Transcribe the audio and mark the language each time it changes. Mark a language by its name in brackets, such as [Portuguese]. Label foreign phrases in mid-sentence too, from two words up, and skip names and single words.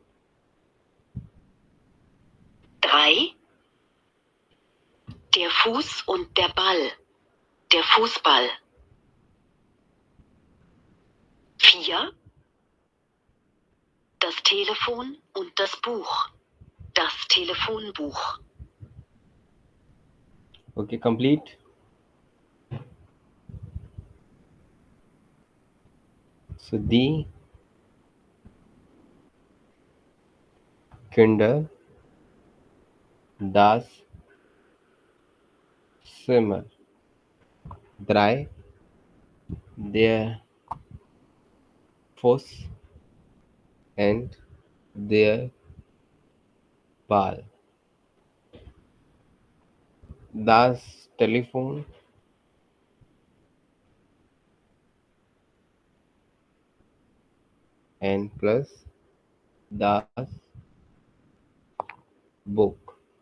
[German] 3, der Fuß und der Ball. Der Fußball. 4, das Telefon und das Buch. Das Telefonbuch. [English] okay, complete. [German] So die Kinder, das Zimmer, 3, der Fuß and der Ball, das Telefon [English] and plus [German] das Book.